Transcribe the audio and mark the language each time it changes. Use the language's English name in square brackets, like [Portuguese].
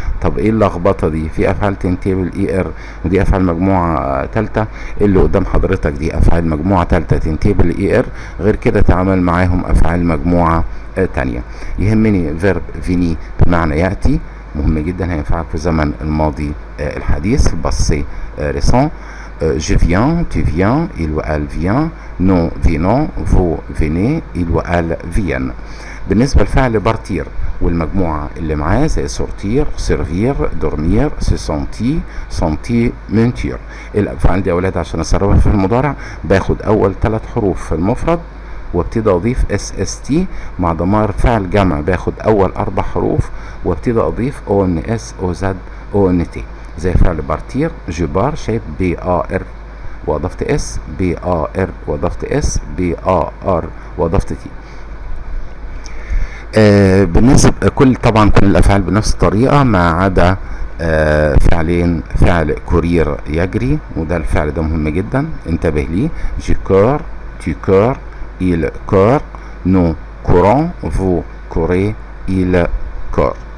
[Arabic] طب إيه اللخبطة دي؟ في أفعال تنتهي بالإي إر ودي أفعال مجموعة تالتة. اللي قدام حضرتك دي أفعال مجموعة تالتة تنتهي بالإي إر، غير كده تعامل معاهم أفعال مجموعة تانية. يهمني فيرب فيني بمعنى يأتي، مهم جدا، هينفعك في زمن الماضي الحديث الباسي ريسون. [French] Je viens, tu viens, il ou elle vient, nous venons, vous venez, il ou elle viennent. [Arabic] بالنسبة لفعل بارتير والمجموعة اللي معاه زي [French] sortir, servir, dormir, se sentir, sentir, mentir. [Arabic] الأفعال دي يا أولاد عشان أسربها في المضارع باخد أول 3 حروف في المفرد وابتدي أضيف SST مع ضمائر فعل جمع، باخد أول 4 حروف وابتدي أضيف ONS OZ ONT. زي فعل بارتير، جبار شايف BAR وأضفت S، BAR وأضفت S، BAR وأضفت T. بالنسبة طبعا كل الأفعال بنفس الطريقة ما عدا فعلين. فعل كورير يجري، وده الفعل ده مهم جدا انتبه ليه. [French] جي كور، tu cours, il court, nous courons, vous courez, il court.